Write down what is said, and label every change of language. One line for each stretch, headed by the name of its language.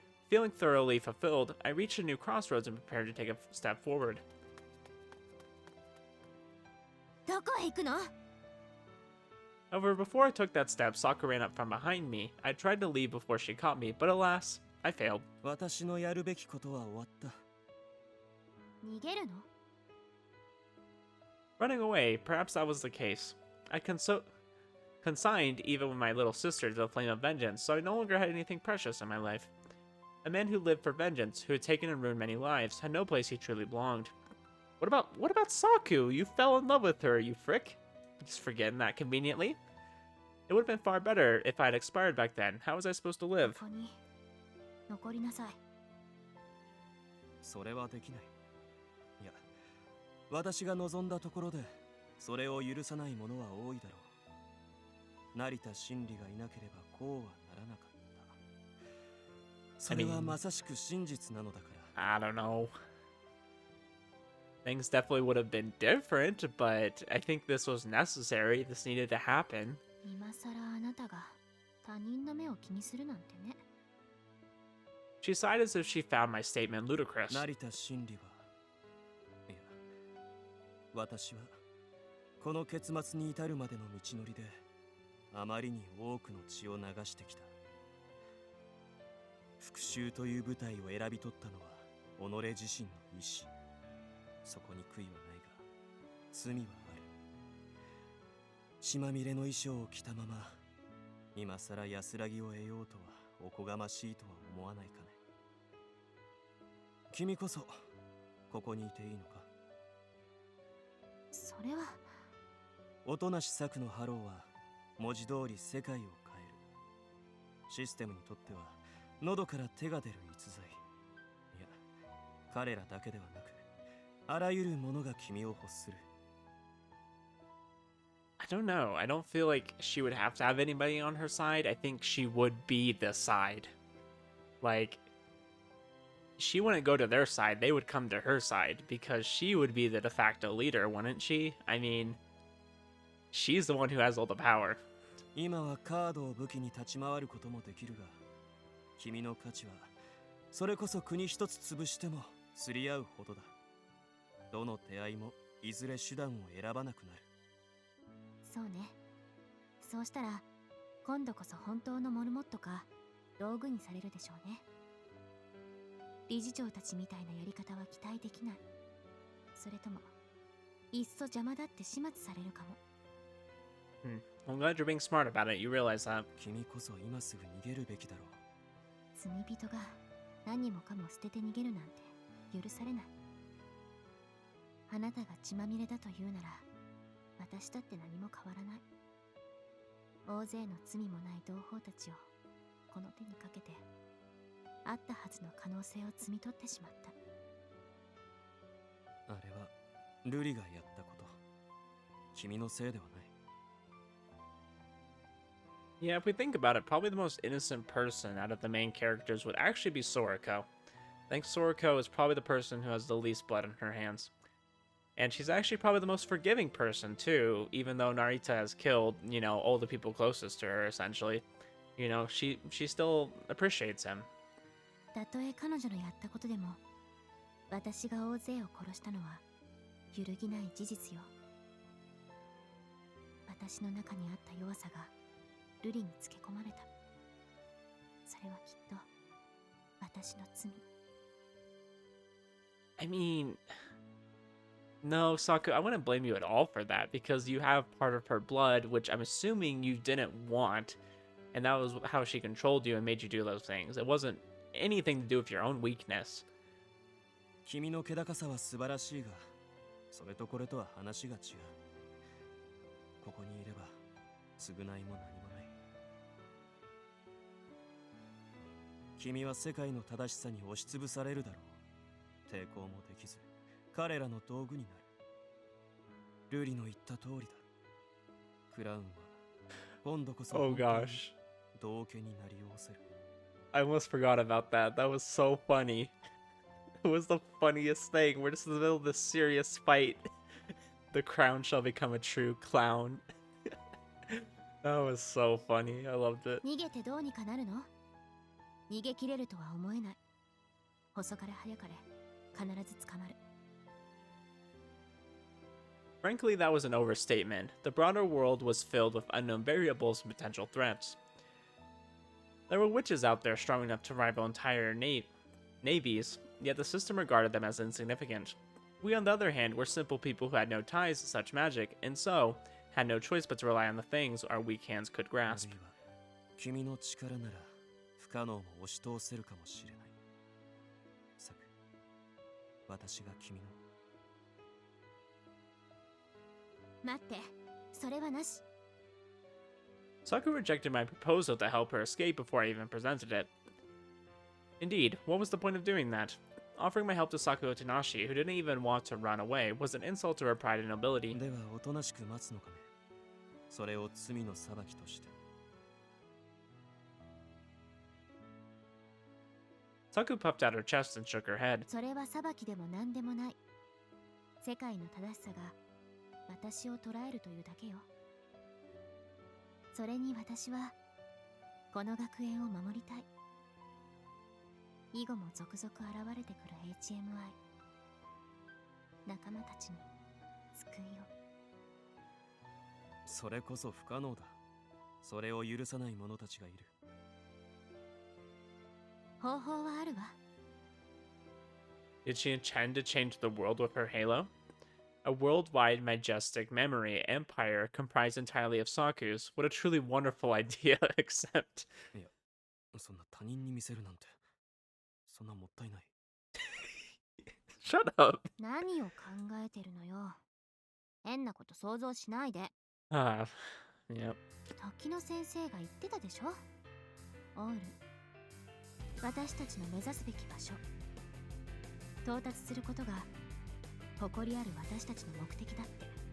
English: Feeling thoroughly fulfilled, I reached a new crossroads and prepared to take a step forward.
Japanese: どこへ行くの？
English: However, before I took that step, Saku ran up from behind me. I tried to leave before she caught me, but alas, I failed.
Japanese: 私のやるべきことは終わった。逃げるの？
English: Running away, perhaps that was the case. I consigned even my little sister to the flame of vengeance, so I no longer had anything precious in my life. A man who lived for vengeance, who had taken and ruined many lives, had no place he truly belonged. What about Saku? You fell in love with her, you frick. Just forgetting that conveniently. It would have been far better if I had expired back then. How was I supposed to live?
Japanese: ここに残りなさい。それはできない。いや、私が望んだところでそれを許さない者は多いだろう。成田真理がいなければこうはならなかった。それはまさしく真実なのだから。
English: I don't know. Things definitely would have been different, but I think this was necessary. This needed to happen.
Japanese: 今さらあなたが他人の目を気にするなんてね。
English: She sighed as if she found my statement ludicrous.
Japanese: 成田真理は、いや、私はこの結末に至るまでの道のりであまりに多くの血を流してきた。復讐という舞台を選び取ったのは己自身の意志。そこに悔いはないが罪はある。血まみれの衣装を着たまま今さら安らぎを得ようとはおこがましいとは思わないかね。君こそここにいていいのか。それは。音無し作のハローは文字通り世界を変える。システムにとっては喉から手が出る逸材。いや、彼らだけではなくあらゆるものが君を欲する。
English: I don't know. I don't feel like she would have to have anybody on her side. I think she would be the side. Like, she wouldn't go to their side. They would come to her side because she would be the de facto leader, wouldn't she? I mean, she's the one who has all the power.
Japanese: 今はカードを武器に立ち回ることもできるが、君の価値はそれこそ国一つ潰しても釣り合うほどだ。どの手合いもいずれ手段を選ばなくなる。そうね。そうしたら今度こそ本当のモルモットか道具にされるでしょうね。理事長たちみたいなやり方は期待できない。それともいっそ邪魔だって始末されるかも。
English: I'm glad you're being smart about it. You realize that.
Japanese: 君こそ今すぐ逃げるべきだろう。罪人が何もかも捨てて逃げるなんて許されない。あなたが血まみれだと言うなら、私だって何も変わらない。大勢の罪もない同胞たちをこの手にかけて、あったはずの可能性を摘み取ってしまった。あれはルリがやったこと。君のせいではない。
English: Yeah, if we think about it, probably the most innocent person out of the main characters would actually be Soriko. I think Soriko is probably the person who has the least blood on her hands. And she's actually probably the most forgiving person, too, even though Narita has killed, you know, all the people closest to her, essentially. You know, she still appreciates him.
Japanese: たとえ彼女のやったことでも、私が大勢を殺したのは揺るぎない事実よ。私の中にあった弱さがルリにつけ込まれた。それはきっと私の罪。
English: I mean, no, Saku, I wouldn't blame you at all for that, because you have part of her blood, which I'm assuming you didn't want, and that was how she controlled you and made you do those things. It wasn't anything to do with your own weakness.
Japanese: 君の気高さは素晴らしいが、それとこれとは話が違う。ここにいれば償いも何もない。君は世界の正しさに押しつぶされるだろう。抵抗もできず、彼らの道具になる。ルリの言った通りだ。クラウンは今度こそ
English: Oh gosh.
Japanese: 道家になりおせる。
English: I almost forgot about that. That was so funny. It was the funniest thing. We're just in the middle of this serious fight. The crown shall become a true clown. That was so funny. I loved it.
Japanese: 逃げてどうにかなるの？逃げ切れるとは思えない。遅かれ早かれ必ず捕まる。
English: Frankly, that was an overstatement. The broader world was filled with unknown variables and potential threats. There were witches out there strong enough to rival entire navies, yet the system regarded them as insignificant. We, on the other hand, were simple people who had no ties to such magic, and so had no choice but to rely on the things our weak hands could grasp.
Japanese: 君の力なら不可能も押し通せるかもしれない。サク、私が君の。待って、それはなし。
English: Saku rejected my proposal to help her escape before I even presented it. Indeed, what was the point of doing that? Offering my help to Saku Otonashi, who didn't even want to run away, was an insult to her pride and nobility.
Japanese: ではおとなしく待つのかね。それを罪の裁きとして。
English: Saku puffed out her chest and shook her head.
Japanese: それは裁きでも何でもない。世界の正しさが私を捉えるというだけよ。それに私はこの学園を守りたい。以後も続々現れてくる HMI 仲間たちに救いを。それこそ不可能だ。それを許さない者たちがいる。方法はあるわ。
English: Did she intend to change the world with her halo? A worldwide majestic memory empire comprised entirely of Saku's. What a truly wonderful idea, except...
Japanese: いや、そんな他人に見せるなんて、そんなもったいない。
English: Shut up!
Japanese: 何を考えてるのよ。変なこと想像しないで。
English: Ah, yep.
Japanese: 時の先生が言ってたでしょ。オール、私たちの目指すべき場所、到達することが誇りある私たちの目的だって。